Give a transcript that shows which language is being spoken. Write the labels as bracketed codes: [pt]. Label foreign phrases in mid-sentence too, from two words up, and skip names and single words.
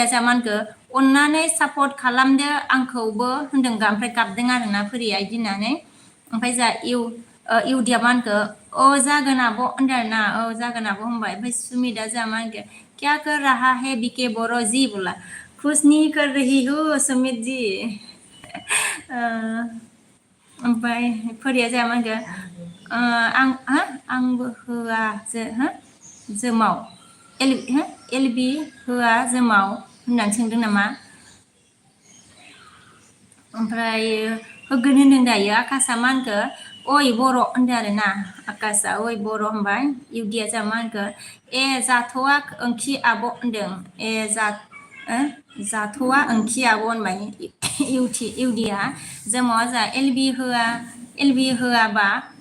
[brx] जा मा होनखो अन्नानै सापर्ट खालामदो आंखौबो होनदों ओमफ्राय गाबदों आरोना फोरिया इदि होननानै ओमफ्राय जा इउदिया मा होनखो ओ जागोन आब' होनदों आरोना औ जागोन आब' होनबाय ओमफ्राय सुमिता जा मा होनखो [hi] क्या कर रहा है बीके बोरो जी बोला कुछ नहीं कर रही हूँ सुमित जी [brx] ओमफ्राय फोरिया जा मा होनखो आंबो होआ जोमाव एलबि होआ जोमाव होननानै सोंदों नामा ओमफ्राय होगोन होनदों दायो आकाशआ मा होनखो ओइ बर' होनदों आरोना आकाशआ ओइ बर' होनबाय इउदिया जा मा होनखो ए जाथ'वा ओंखि आब' होनदों ए जाथ'वा ओंखि आब' होनबाय इउदिया जोमावा जा एलबि होआबा